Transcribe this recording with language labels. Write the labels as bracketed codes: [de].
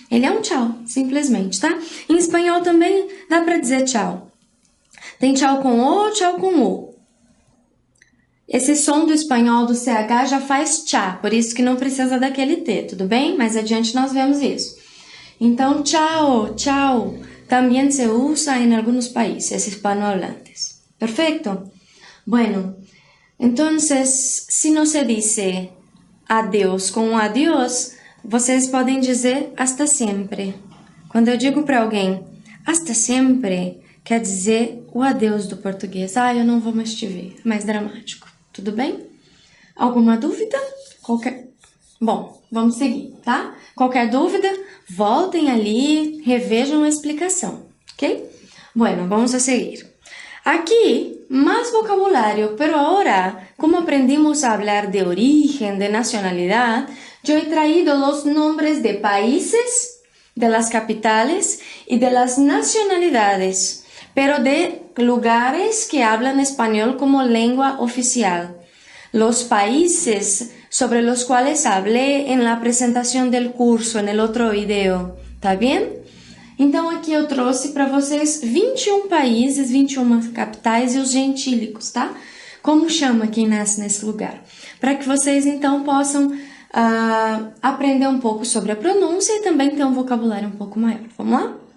[pt] Ele é um tchau, simplesmente, tá? Em espanhol também dá pra dizer tchau. Tem tchau com o, tchau com o. Esse som do espanhol do CH já faz tchá, por isso que não precisa daquele T, tudo bem? Mais adiante nós vemos isso. Então, tchau, tchau. [es] También se usa en algunos países hispanohablantes. ¿Perfecto? Bueno, entonces, si no se dice [pt] adeus com um adiós, vocês podem dizer hasta sempre. Quando eu digo para alguém hasta sempre, quer dizer o adeus do português. Eu não vou mais te ver. Mais dramático. Tudo bem? Alguma dúvida? Bom, vamos seguir, tá? Qualquer dúvida, voltem ali, revejam a explicação, ok? [es] Bueno, vamos a seguir. Aquí, más vocabulario, pero ahora, como aprendimos a hablar de origen, de nacionalidad, yo he traído los nombres de países, de las capitales y de las nacionalidades, pero de lugares que hablan español como lengua oficial. Los países sobre los cuales hablé en la presentação del curso, en el otro video, [pt] tá bem? Então aqui eu trouxe para vocês 21 países, 21 capitais e os gentílicos, tá? Como chama quem nasce nesse lugar? Para que vocês então possam aprender um pouco sobre a pronúncia e também ter um vocabulário um pouco maior. Vamos lá?